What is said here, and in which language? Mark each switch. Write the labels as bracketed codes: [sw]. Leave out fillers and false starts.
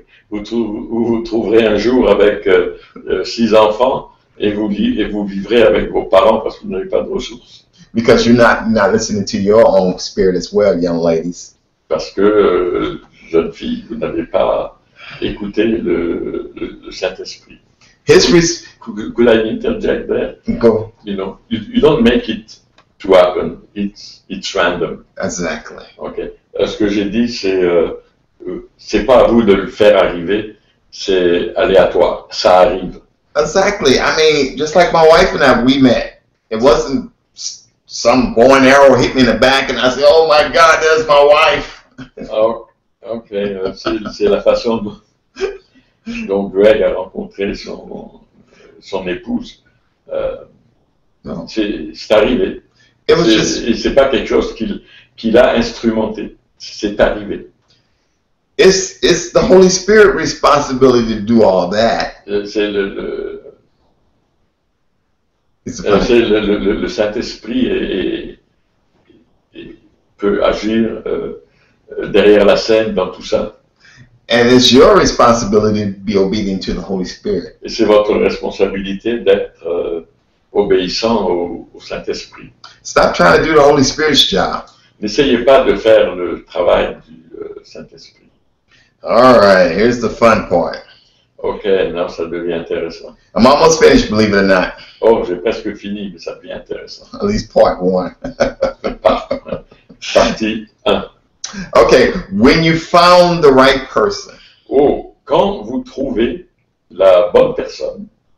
[fr] vous trouverez un jour avec 6 enfants et vous vivrez avec vos parents parce que vous n'avez pas de ressources. [en] Because you're not listening to your own spirit as well, young ladies. [fr] Parce que, jeunes filles, vous n'avez pas écouté le Saint-Esprit. [en] Could I interject there? Go. You know, you don't make it to happen. It's random. Exactly. Okay. [fr] Ce que j'ai dit, c'est pas à vous de le faire arriver, c'est aléatoire. Ça arrive. [en] Exactly. I mean, just like my wife and I, we met. It wasn't some bow and arrow hit me in the back and I said, oh my God, there's my wife. [fr] Oh, ok. C'est la façon dont Greg a rencontré son épouse. [en] No. [fr] C'est arrivé. [en] It was just, [fr] et c'est pas quelque chose qu'il a instrumenté. C'est arrivé. [en] It's the Holy Spirit responsibility to do all that. [fr] C'est le Saint-Esprit peut agir derrière la scène dans tout ça. [en] And it's your responsibility to be obedient to the Holy Spirit. [fr] Et c'est votre responsabilité d'être obéissant au Saint-Esprit. [en] Stop trying to do the Holy Spirit's job. [fr] N'essayez pas de faire le travail du Saint-Esprit. [en] All right, here's the fun part. [fr] Ok, now ça devient intéressant. [en] I'm almost finished, believe it or not. [fr] Oh, j'ai presque fini, mais ça devient intéressant. [en] At least part 1. [fr] Partie 1. [en] Okay, when you found the right person. [fr] Oh, quand vous trouvez la bonne personne.